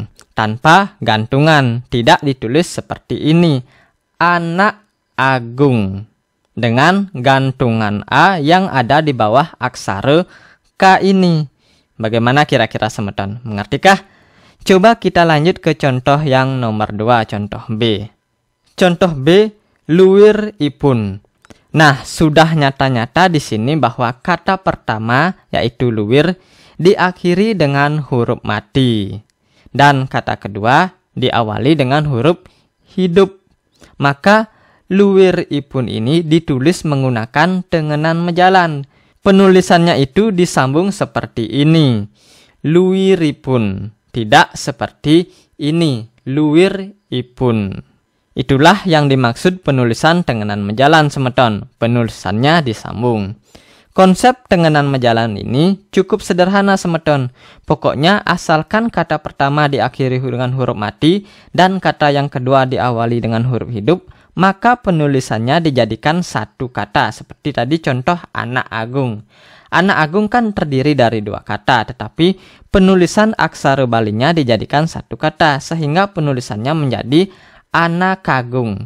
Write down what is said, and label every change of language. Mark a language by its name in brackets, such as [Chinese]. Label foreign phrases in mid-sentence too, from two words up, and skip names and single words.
[Indonesian] Tanpa gantungan, tidak ditulis seperti ini, anak agung. Dengan gantungan A yang ada di bawah aksara K ini. Bagaimana kira-kira semeton? Mengertikah? Coba kita lanjut ke contoh yang nomor 2, contoh B. Contoh B, [Balinese] luwir ipun. [Indonesian] Nah, sudah nyata-nyata di sini bahwa kata pertama yaitu luwir diakhiri dengan huruf mati. Dan kata kedua diawali dengan huruf hidup. Maka luwiripun ini ditulis menggunakan tengenan mejalan. Penulisannya itu disambung seperti ini, luwiripun, tidak seperti ini, luwiripun. Itulah yang dimaksud penulisan tengenan mejalan semeton, penulisannya disambung. Konsep tengenan mejalan ini cukup sederhana semeton. Pokoknya asalkan kata pertama diakhiri dengan huruf mati dan kata yang kedua diawali dengan huruf hidup, maka penulisannya dijadikan satu kata. Seperti tadi contoh anak agung. Anak agung kan terdiri dari dua kata, tetapi penulisan aksara Balinya dijadikan satu kata, sehingga penulisannya menjadi anak kagung.